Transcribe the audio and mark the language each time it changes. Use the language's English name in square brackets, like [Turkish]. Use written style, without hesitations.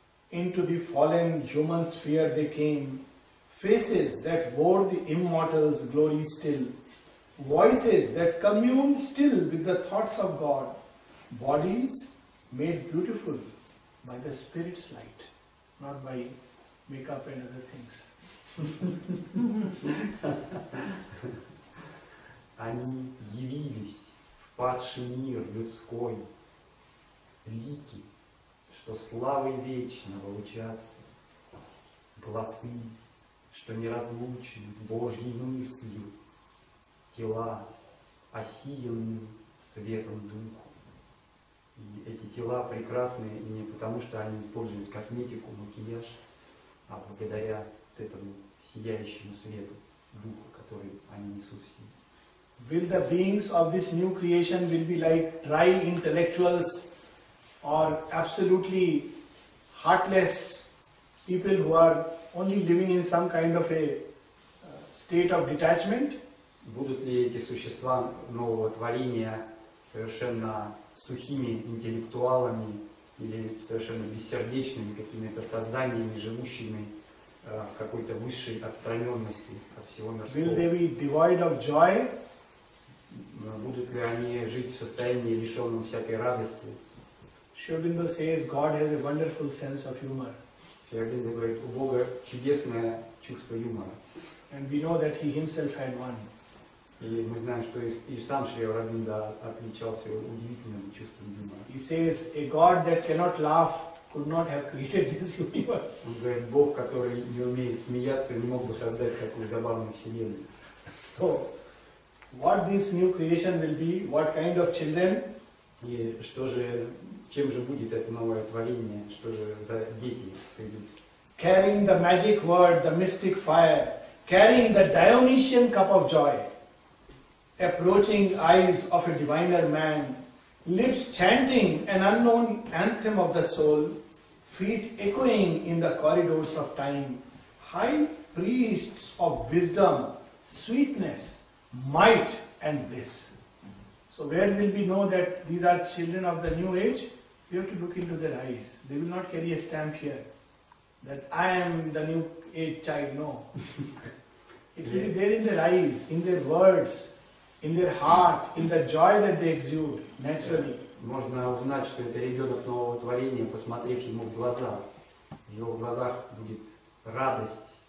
[English] Into the fallen human sphere they came, faces that wore the immortal's glory still, voices that communed still with the thoughts of God, bodies made beautiful by the Spirit's light, not by makeup and other things. [Russian] Они явились в падший мир людской, лики, что славой вечного лучатся, гласы, что неразлучны с Божьей мыслью, тела, осиянные светом Духа. И эти тела прекрасны не потому, что они используют косметику, макияж, а благодаря вот этому сияющему свету Духа, который они несут в себе. [English] Will the beings of this new creation will be like dry intellectuals or absolutely heartless people who are only living in some kind of a state of detachment? [Russian] Будут ли эти существа нового творения совершенно сухими интеллектуалами или совершенно бессердечными какими-то созданиями, живущими в какой-то высшей отстраненности от всего мирского? [English] Will they be devoid of joy? [Russian] Будут ли они жить в состоянии, лишенном всякой радости? [English] Шри Ауробиндо says God has a wonderful sense of humor. [Russian] Шри Ауробиндо говорит, у Бога чудесное чувство юмора. [English] And we know that he himself had one. [Russian] И мы знаем, что и сам Шри Ауробиндо отличался удивительным чувством юмора. [English] He says a God that cannot laugh could not have created this universe. [Russian] Он говорит, Бог, который не умеет смеяться, не мог бы создать такую забавную вселенную. [English] So, what this new creation will be, what kind of children? [Russian] И что же, чем же будет это новое творение, что же за дети придут? [English] Carrying the magic word, the mystic fire, carrying the Dionysian cup of joy, approaching eyes of a diviner man, lips chanting an unknown anthem of the soul, feet echoing in the corridors of time, high priests of wisdom, sweetness, might and bliss. So where will we know that these are children of the new age? We have to look into their eyes. They will not carry a stamp here that I am the new age child. No. It will be there in their eyes, in their words, in their heart, in the joy that they exude naturally. [Russian] Можно узнать, что это ребенок нового творения, посмотрев ему в глаза. В его глазах будет радость.